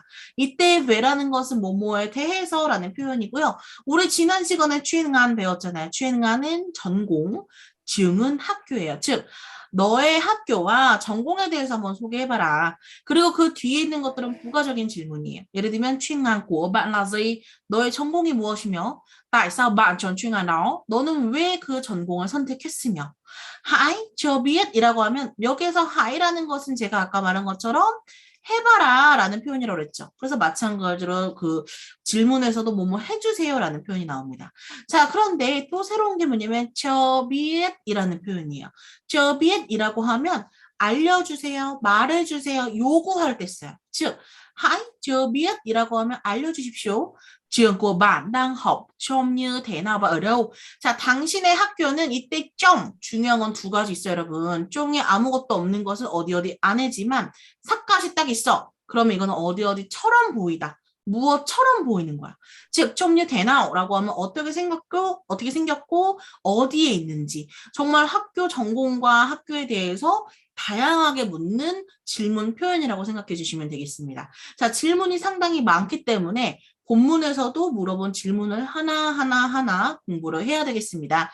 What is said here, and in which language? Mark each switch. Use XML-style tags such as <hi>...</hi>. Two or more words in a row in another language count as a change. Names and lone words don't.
<ko>이때 왜라는 것은 뭐뭐에 대해서라는 표현이고요. 우리 지난 시간에 취행안 배웠잖아요. 취행안은 전공, 증은 학교예요. 즉 너의 학교와 전공에 대해서 한번 소개해봐라. 그리고 그 뒤에 있는 것들은 부가적인 질문이에요. 예를 들면</ko> <vi>chuyên ngành của bạn là gì?</vi> <ko>너의 전공이 무엇이며?</ko> <vi>tại sao bạn chọn chuyên ngành đó?</vi> <ko>너는 왜 그 전공을 선택했으며?</ko> <vi>hãy cho biết</vi> <ko>이라고 하면 여기에서 hãy라는 것은 제가 아까 말한 것처럼 해봐라 라는 표현이라고 했죠. 그래서 마찬가지로 그 질문에서도 뭐뭐 해주세요 라는 표현이 나옵니다. 자, 그런데 또 새로운 게 뭐냐면</ko> <vi>cho biết</vi> <ko>이라는 표현이에요.</ko> <vi>cho biết</vi> <ko>이라고 하면 알려주세요, 말해주세요, 요구할 때 써요. 즉,</ko> <vi>hãy cho biết</vi> <ko>이라고 하면 알려주십시오.</ko> <vi>trường của bạn đang học trông như thế nào và ở đâu?</vi> <ko>자, 당신의 학교는 이때 점, 중요한 건 두 가지 있어요, 여러분. 좀에 아무것도 없는 것은 어디 어디 안에지만 삭까지 딱 있어. 그러면 이거는 어디 어디처럼 보이다. 무엇처럼 보이는 거야. 즉, 좀</ko> <vi>như thế nào?</vi> <ko>라고 하면 어떻게 생겼고, 어디에 있는지. 정말 학교 전공과 학교에 대해서 다양하게 묻는 질문 표현이라고 생각해 주시면 되겠습니다. 자, 질문이 상당히 많기 때문에 본문에서도 물어본 질문을 하나 공부를 해야 되겠습니다.</ko>